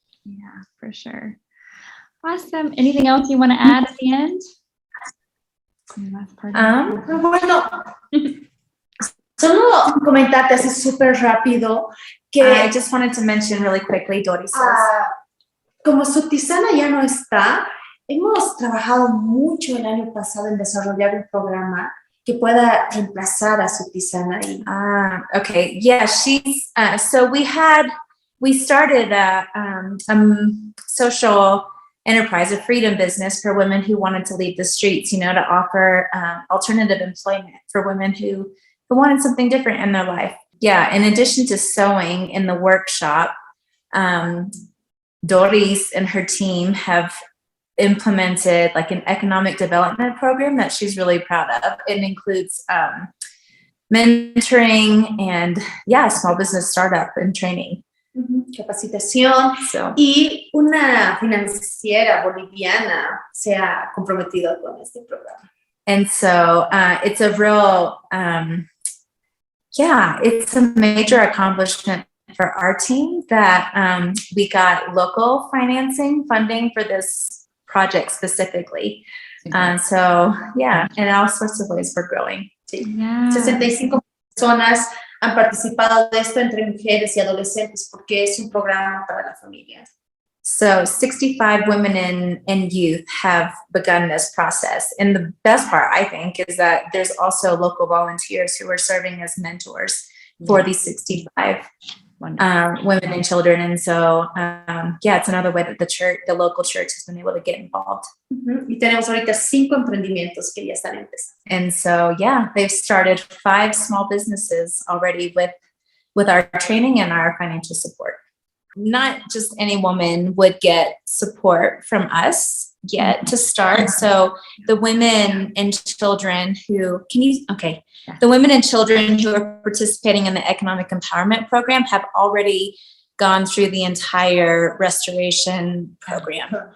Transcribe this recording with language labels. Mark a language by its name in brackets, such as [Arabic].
[English] Yeah, for sure. Awesome. Anything else you want to add at the end? Last part. [Spanish] Bueno, solo comentarte así súper rápido que [English] I just wanted to mention really quickly, Dory says. [Spanish] como Sutisana ya no está, hemos trabajado mucho el año pasado en desarrollar un programa que pueda reemplazar a Sutisana. [English] Okay. Yeah, she's, so we started a social enterprise, a freedom business for women who wanted to leave the streets, to offer alternative employment for women who wanted something different in their life. Yeah, in addition to sewing in the workshop, Doris and her team have implemented like an economic development program that she's really proud of. It includes mentoring and small business startup and training. [Spanish] Capacitación. [English] So [Spanish] Y una financiera boliviana se ha comprometido con este programa. [English] And so it's a real, it's a major accomplishment for our team that we got local funding for this project specifically. In all sorts of ways we're growing. Yeah. [Spanish] 65 personas han participado de esto entre mujeres y adolescentes porque es un programa para la familia. [English] So 65 women and youth have begun this process. And the best part, I think, is that there's also local volunteers who are serving as mentors for these 65 women and children. And so, it's another way that the local church has been able to get involved. [Spanish] Y tenemos ahorita 5 emprendimientos que ya están empezando. [English] And so, they've started 5 small businesses already with our training and our financial support. Not just any woman would get support from us yet to start. So the women and children who the women and children who are participating in the economic empowerment program have already gone through the entire restoration program.